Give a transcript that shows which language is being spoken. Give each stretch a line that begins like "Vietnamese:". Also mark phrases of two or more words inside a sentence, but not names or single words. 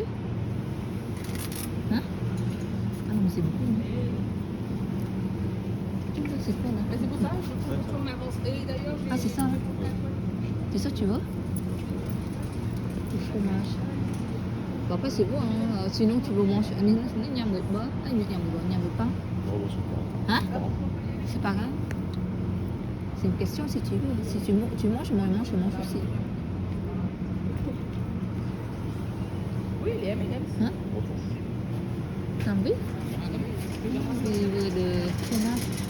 French: Hein? Ah non mais c'est beaucoup. C'est quoi là? C'est pour ça, je trouve qu'on avance. Et d'ailleurs, ah c'est ça. C'est ça que tu veux? Du fromage. Bon, après c'est bon hein. Sinon tu veux manger un
Vietnamese: nhâm được bơ, nhâm được
French: pain. Hein? C'est pas grave. C'est une question si tu veux. Si tu manges, moi je mange aussi. oui, il aime. Hein? T'as envie? De fromage.